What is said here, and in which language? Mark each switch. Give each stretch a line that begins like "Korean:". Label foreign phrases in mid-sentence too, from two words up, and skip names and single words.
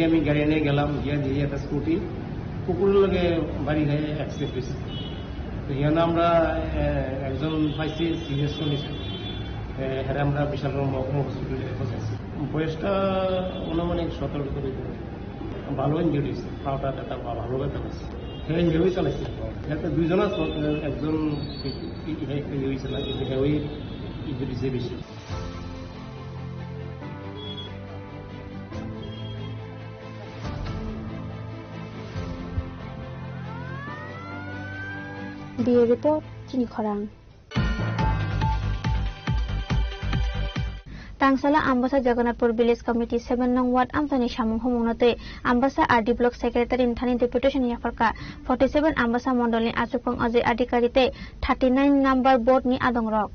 Bangla: আমি গাড়ি নিয়ে গেলাম গিয়ে দিয়ে একটা স্কুটি কুকুরের লগে বাড়ি হয়ে অ্যাক্সিডেন্ট হয়েছে তো এখানে আমরা একজন পাইছি
English: serious condition
Bangla: হ্যাঁ আমরা বিশালগড় মহকুমা হসপিটালে পৌঁছাইছি বয়সটা অনুমানিক 17 করে ভালো ইঞ্জুরি হয়েছে পাওটা একটা ভালো ব্যথা হয়েছে হ্যাঁ হেউই চালাইছে এতে দুইজন আছে একজন হয়েছে না কিন্তু হেউই ইঞ্জুরি যে বেশি
Kok Borok: Bureau Report, Chini Khorang. Tangsala Ambassa Jagannathpur
English: Village Committee
Kok Borok: 7 nong Ward Amsani Samung Homunate Ambassa
English: RD Block Secretary
Kok Borok: in Thani Deputation Yafarka 47 Ambassa Mondolni Achupong Ajay Adikarite 39
English: number board
Kok Borok: ni Adong Rock.